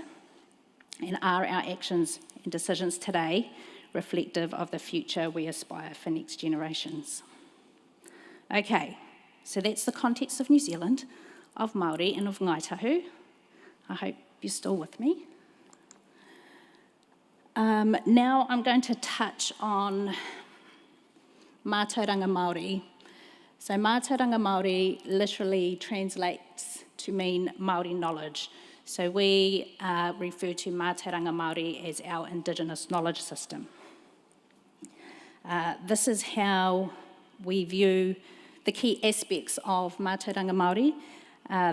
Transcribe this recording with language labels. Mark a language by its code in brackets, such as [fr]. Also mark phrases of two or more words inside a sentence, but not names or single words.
[en] And are our actions and decisions today reflective of the future we aspire for next generations? Okay, so that's the context of New Zealand, of Māori and of Ngāi Tahu. I hope you're still with me. Now I'm going to touch on [mi] mātauranga Māori. [en] So [mi] mātauranga Māori [en] literally translates to mean Māori knowledge. So we refer to [mi] mātauranga Māori [en] as our Indigenous knowledge system. This is how we view the key aspects of [mi] mātauranga Māori.